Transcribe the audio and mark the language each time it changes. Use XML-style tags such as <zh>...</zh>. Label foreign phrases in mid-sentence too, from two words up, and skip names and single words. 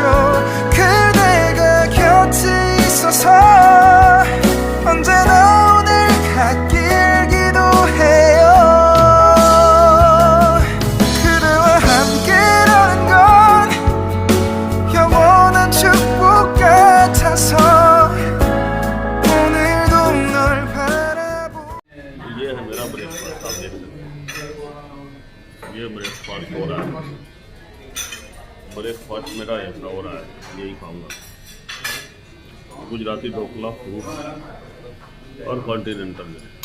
<ko>그대가 곁에 있어서 언제나 오늘 같길 기도해요. 그대와 함께라는 건 영원한 축복 같아서</ko> <hi>ब्रेकफास्ट हो रहा है। ब्रेकफास्ट मेरा ऐसा हो रहा है, यही खाऊंगा। गुजराती ढोकला, फ्रूट और कॉन्टिनेंटल में।</hi>